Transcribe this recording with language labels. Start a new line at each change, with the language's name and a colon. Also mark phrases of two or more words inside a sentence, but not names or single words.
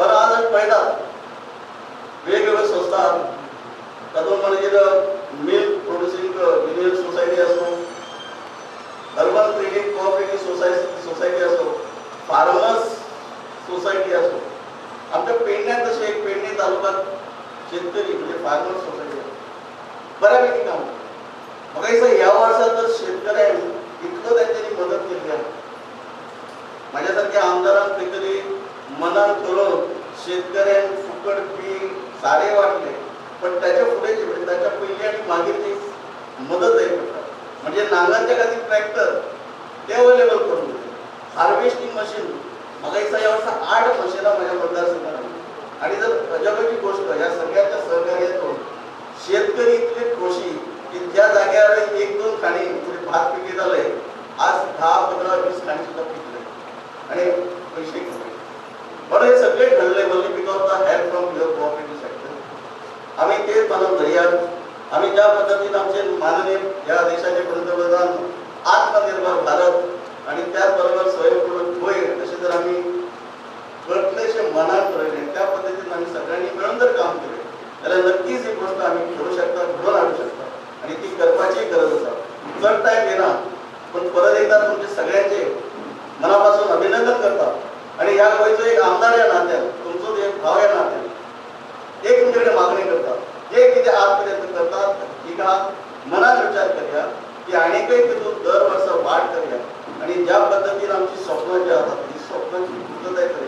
Konkani: और आज आमी पळयतात वेगवेगळ्यो संस्था तातूंत म्हणजे
English: milk producing union society
Konkani: आसूं
English: urban credit cooperative society
Konkani: आसूं
English: farmers society
Konkani: आसूं आमच्या पेडण्यात तशें एक पेडणे तालुक्यात शेतकरी म्हणजे
English: farmers society
Konkani: बऱ्यापैकी काम म्हाका दिसता ह्या वर्सा तर शेतकऱ्यांक इतलो तांच्यांनी मदत केली आहे. माझ्या सारख्या आमदारांक खंय तरी मनान करून शेतकऱ्यांक फुकट बी सारे वाटले, पण त्याच्या पुढे त्याच्या पयलीं आनी मागीर ती मदत जाय पडटा. म्हणजे नांगरच्या खातीर ट्रॅक्टर ते अवेलेबल करून दिले. हार्वेस्टिंग मशीन म्हाका दिसता ह्या वर्सा 8 मशिनां माझ्या मतदारसंघात. आणि जर अजबाची गोष्ट ह्या सगळ्याच्या सहकार्यातून शेतकरी इतले खोशी की ज्या जाग्यार 1-2 खाणी भात पिके जाले, आज 10, 15, 20 खाणी सुद्धा पिकले आणि पैसे घेतले.
Marathi: बरं हे सगळे घडले म्हणजे
English: because the help from your cooperative sector.
Konkani: आम्ही तेच मानून धरयात.
Marathi: आम्ही ज्या पद्धतीने आमचे माननीय या देशाचे पंतप्रधान आत्मनिर्भर भारत आणि त्याचबरोबर स्वयंपूर्ण गोयल असे जर आम्ही कटलेशे मनात राहिले, त्या पद्धतीने आम्ही सगळ्यांनी मिळून जर काम केले जाल्यार नक्कीच ही गोष्ट आम्ही करू शकता, घडून आणू शकता आणि ती करपाची गरज असा.
Konkani: चड टायम घेना, पण परत एकदा तुमचे सगळ्यांचे मनापासून अभिनंदन करता आणि ह्या गोंयचो एक आमदार या नात्यान, तुमचो एक भाव या नात्यान एक तुमच्याकडे मागणी करता. जे कितें आज पर्यंत करतात तिका मनात विचार करूया की आनीकय तितून दर वर्सा वाढ करूया आणि ज्या पद्धतीने आमची स्वप्न जी आसात ती स्वप्नांची पूर्तताय करूया.